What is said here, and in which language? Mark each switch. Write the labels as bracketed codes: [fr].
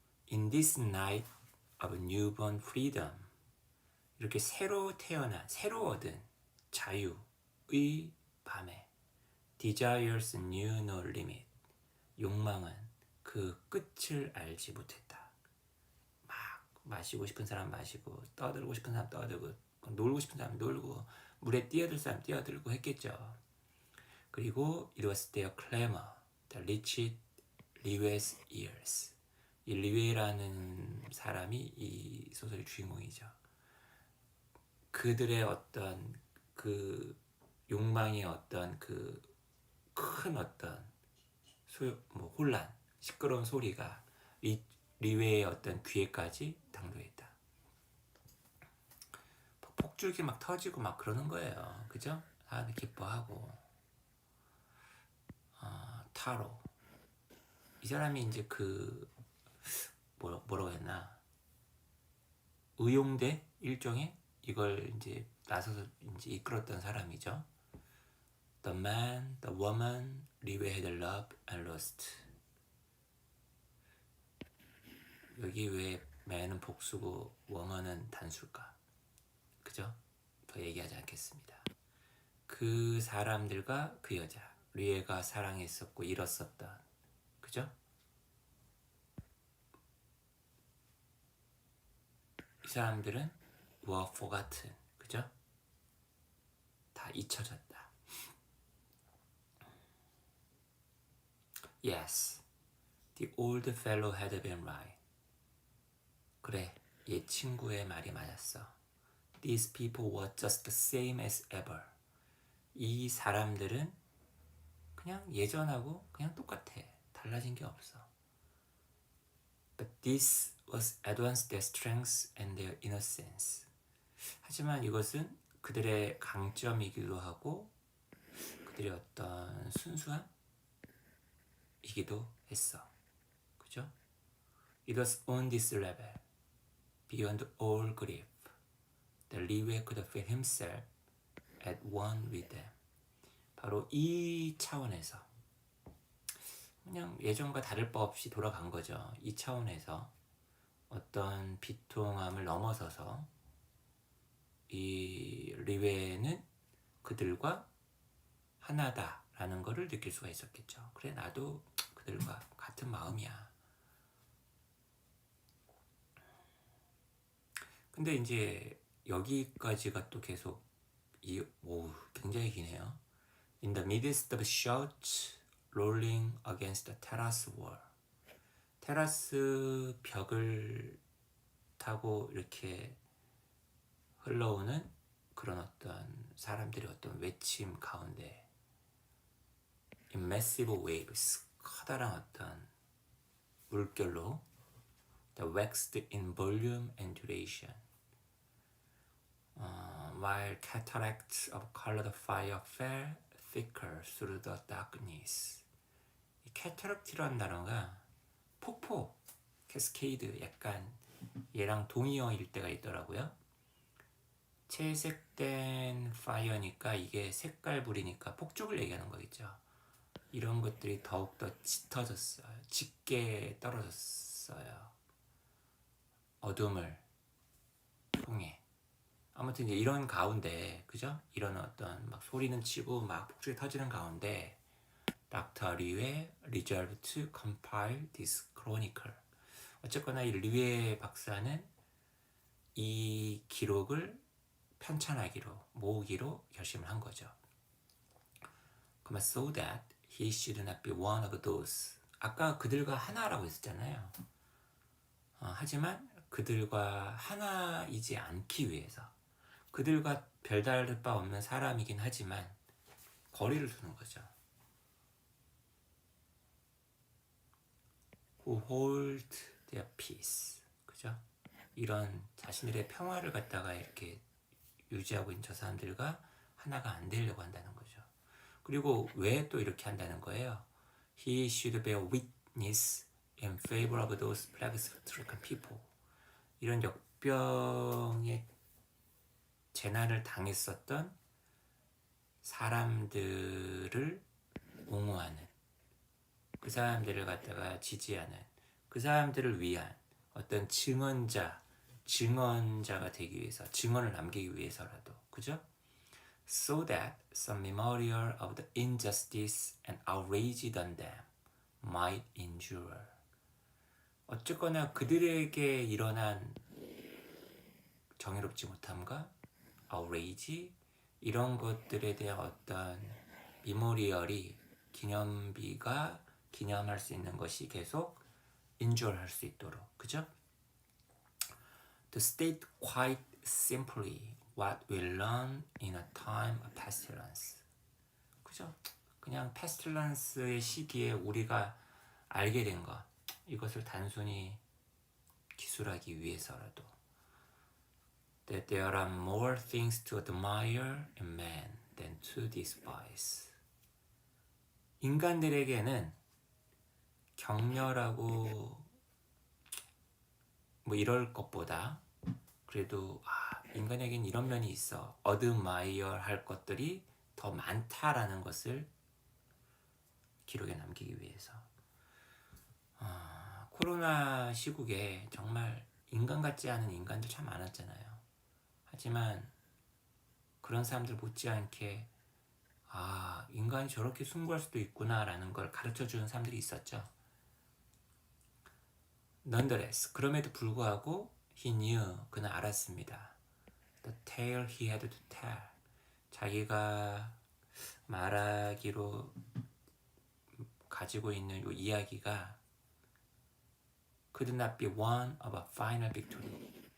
[en] In this night of newborn freedom, [ko] 이렇게 새로 태어난, 새로 얻은 자유의 밤에 [en] desires knew no limit, [ko] 욕망은 그 끝을 알지 못했다. 막 마시고 싶은 사람 마시고 떠들고 싶은 사람 떠들고 놀고 싶은 사람 놀고 물에 뛰어들 사람 뛰어들고 했겠죠. 그리고 [en] it was their clamor that reached 리웨's ears. [ko] 이 리웨라는 사람이 이 소설의 주인공이죠. 그들의 어떤 그 욕망의 어떤 그 큰 어떤 혼란, 시끄러운 소리가 리웨의 어떤 귀에까지 당도했다. 폭죽이 막 터지고 막 그러는 거예요. 그죠? 사람이 기뻐하고. 타로. 이 사람이 이제 그 뭐라고 했나? 의용대 일종의 이걸 이제 나서서 이제 이끌었던 사람이죠. [en] The man, the woman, 리웨 had loved and lost. [ko] 여기 왜 man은 복수고 woman은 단수일까? 그죠? 더 얘기하지 않겠습니다. 그 사람들과 그 여자, 리웨가 사랑했었고 잃었었던, 그죠? 이 사람들은 [en] were forgotten, [ko] 그죠? 다 잊혀졌다. [en] Yes, the old fellow had been right. [ko] 그래, 얘 친구의 말이 맞았어. [en] These people were just the same as ever. [ko] 이 사람들은 그냥 예전하고 그냥 똑같아. 달라진 게 없어. [en] But this was advanced their strengths and their innocence. [ko] 하지만 이것은 그들의 강점이기도 하고 그들의 어떤 순수함이기도 했어. 그죠? [en] It was on this level, beyond all grief, that Liwei could feel himself at one with them. [ko] 바로 이 차원에서 그냥 예전과 다를 바 없이 돌아간 거죠. 이 차원에서 어떤 비통함을 넘어서서 이 리웨는 그들과 하나다라는 것을 느낄 수가 있었겠죠. 그래, 나도 그들과 같은 마음이야. 근데 이제 여기까지가 또 계속 굉장히 기네요. [en] In the midst of shouts rolling against the terrace wall. [ko] 테라스 벽을 타고 이렇게 흘러오는 그런 어떤 사람들의 어떤 외침 가운데 [en] in massive waves, [ko] 커다란 어떤 물결로 [en] that waxed in volume and duration, while cataracts of colored fire fell thicker through the darkness. [ko] 이 cataract라는 단어가 폭포, 캐스케이드, 약간 얘랑 동의어일 때가 있더라고요. 채색된 파이어니까 이게 색깔불이니까 폭죽을 얘기하는 거겠죠. 이런 것들이 더욱더 짙어졌어요. 짙게 떨어졌어요. 어둠을 통해. 아무튼 이제 이런 가운데, 그죠? 이런 어떤 막 소리는 치고 막 폭죽이 터지는 가운데 닥터 리웨 [en] resolved to compile this chronicle. [ko] 어쨌거나 이 리웨 박사는 이 기록을 편찬하기로, 모으기로 결심을 한 거죠. 그러면 [en] so that he should not be one of those. [ko] 아까 그들과 하나라고 했었잖아요. 하지만 그들과 하나이지 않기 위해서, 그들과 별다를 바 없는 사람이긴 하지만 거리를 두는 거죠. [en] Who hold their peace. [ko] 그죠? 이런 자신들의 평화를 갖다가 이렇게 유지하고 있는 저 사람들과 하나가 안 되려고 한다는 거죠. 그리고 왜 또 이렇게 한다는 거예요? [en] He should bear witness in favor of those plague-stricken people. [ko] 이런 역병의 재난을 당했었던 사람들을 옹호하는, 그 사람들을 갖다가 지지하는, 그 사람들을 위한 어떤 증언자가 되기 위해서, 증언을 남기기 위해서라도, 그죠? [en] So that some memorial of the injustice and outrage done them might endure. [ko] 어쨌거나 그들에게 일어난 정의롭지 못함과 outrage, 이런 것들에 대한 어떤 미모리얼이, 기념비가 기념할 수 있는 것이 계속 endure 할 수 있도록, 그죠? [en] To state quite simply what we learn in a time of pestilence. [ko] 그죠? 그냥 pestilence의 시기에 우리가 알게 된 것, 이것을 단순히 기술하기 위해서라도, [en] that there are more things to admire in man than to despise. [ko] 인간들에게는 격렬하고 뭐 이럴 것보다 그래도 인간에게는 이런 면이 있어, admire 할 것들이 더 많다라는 것을 기록에 남기기 위해서. 코로나 시국에 정말 인간 같지 않은 인간들 참 많았잖아요. 하지만 그런 사람들 못지않게 인간이 저렇게 숭고할 수도 있구나라는 걸 가르쳐주는 사람들이 있었죠. [en] Nonetheless, [ko] 그럼에도 불구하고 [en] he knew, [ko] 그는 알았습니다. [en] The tale he had to tell, [ko] 자기가 말하기로 가지고 있는 이 이야기가 [en] could not be one of a final victory.